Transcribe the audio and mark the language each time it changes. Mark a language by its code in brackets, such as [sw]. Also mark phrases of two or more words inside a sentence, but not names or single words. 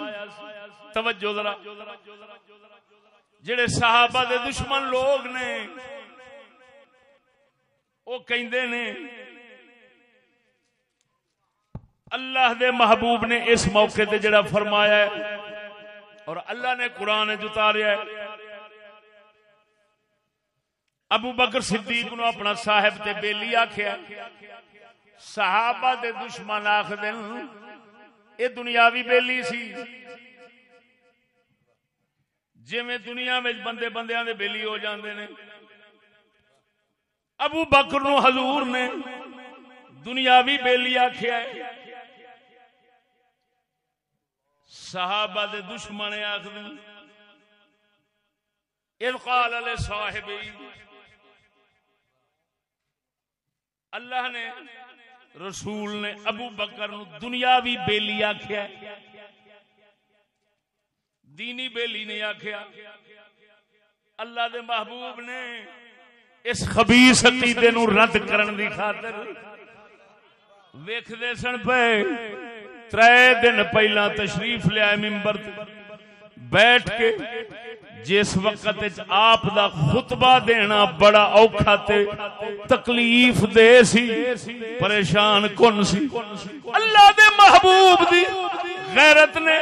[pa] توجہ ذرا، جڑے صحابہ دے دشمن لوگ نے وہ کہندے نے اللہ دے محبوب نے اس موقع تے جڑا فرمایا ہے اور اللہ نے قرآن اتاریا ہے، ابو بکر صدیق نو اپنا صاحب تے بیلی آکھیا، صحابہ دے دشمن آکھدے اے دنیاوی بیلی سی، جویں دنیا وچ بندے بندیاں دے بیلی ہو جاندے نے، ابو بکر نو حضور نے دنیاوی بیلی آکھیا ہے، صحابہ دے دشمن آکھدے [ar] اذ قال لصاحبہ، [pa] اللہ نے رسول نے ابو بکر نو دنیاوی بیلی آکھیا، دینی بیلی نہیں آکھیا۔ اللہ دے محبوب نے اس خبیث عقیدے نو رد کرن دی خاطر ویکھدے سن پے 3 دن پہلا تشریف لیا منبر بیٹھ کے، جس وقت آپ دا خطبہ دینا بڑا اوکھا تے تکلیف دے سی، پریشان کن سی، اللہ دے محبوب دی غیرت نے